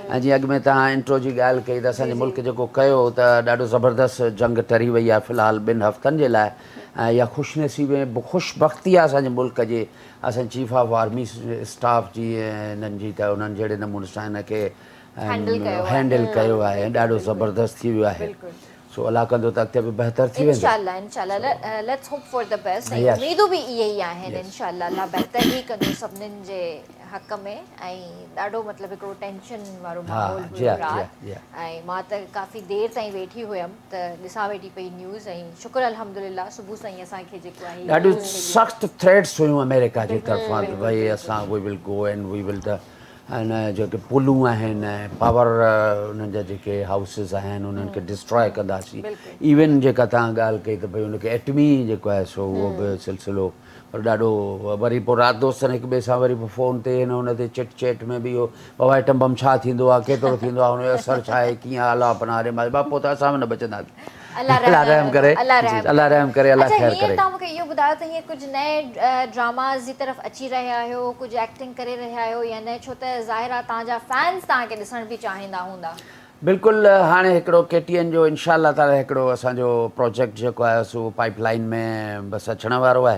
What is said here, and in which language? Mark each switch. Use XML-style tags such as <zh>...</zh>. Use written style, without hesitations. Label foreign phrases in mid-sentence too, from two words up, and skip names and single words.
<sd>ऐं जीअं अॻु में तव्हां इंट्रो जी ॻाल्हि कई त असांजे मुल्क जेको कयो त ॾाढो ज़बरदस्त जंग टरी वई आहे फ़िलहालु 2 हफ़्तनि जे लाइ। ऐं इहा ख़ुशनसीबी ऐं ख़ुशबख़्ती आहे असांजे मुल्क जी, असांजे</sd> <en>chief of army staff</en> <sd>जी ऐं हिननि जी, त उन्हनि जहिड़े नमूने सां हिनखे हैंडल कयो आहे ऐं ॾाढो ज़बरदस्त थी वियो आहे। सो अलाह कंदो त अॻिते बि बहितर थी वेंदो। इंशाल्लाह इंशाल्लाह,</sd> <en>let's hope for the best.</en> <sd>ऐं उम्मीदूं बि इहे ई आहिनि इंशाल्लाह, अल्लाह बहितर ई कंदो सभिनीनि जे हक़ में। ऐं ॾाढो मतिलबु हिकिड़ो टेंशन वारो माहौल हुयो राति, ऐं मां त काफ़ी देरि ताईं वेठी हुयमि त ॾिसां वेठी पई न्यूज़। ऐं शुक्र अल्हम्दुलिल्लाह सुबुह साईं असांखे जेको आहे ॾाढियूं सख़्तु थ्रेट्स हुयूं अमेरिका जी तरफ़ां त भई असां</sd> <en>we will go and we will the</en> <sd>हिन जेके पुलूं आहिनि ऐं पावर उन्हनि जा जेके हाउसिस आहिनि उन्हनि खे डिस्ट्रॉय कंदासीं। इवन जेका तव्हां ॻाल्हि कई त भई हुनखे एटमी जेको आहे सो उहो बि सिलसिलो, पर ॾाढो वरी पोइ राति दोस्तनि हिक ॿिए सां वरी पोइ फ़ोन ते हिन हुन ते</sd> <en>chit chat</en> <sd>में बि इहो बाबा</sd> <en>atom bomb</en> <sd>छा थींदो आहे, केतिरो थींदो आहे, हुनजो असरु छा आहे, कीअं हाल आहे अपना अरे मां बापो त असां बि न बचंदासीं। अल्लाह रहम करे, अल्लाह रहम करे, अल्लाह ख़ैर करे। तव्हां मूंखे इहो ॿुधायो त हीअं कुझु नए ड्रामाज़ जी तरफ़ अची रहिया आहियो, कुझु एक्टिंग करे रहिया आहियो या न, छो त ज़ाहिर आहे तव्हांजा फैंस तव्हांखे ॾिसण बि चाहींदा हूंदा। बिल्कुलु, हाणे हिकिड़ो KTN जो इंशाअल्लाह ताला हिकिड़ो असांजो प्रोजेक्ट जेको आहे सो पाइपलाइन में बसि अचण वारो आहे।</sd>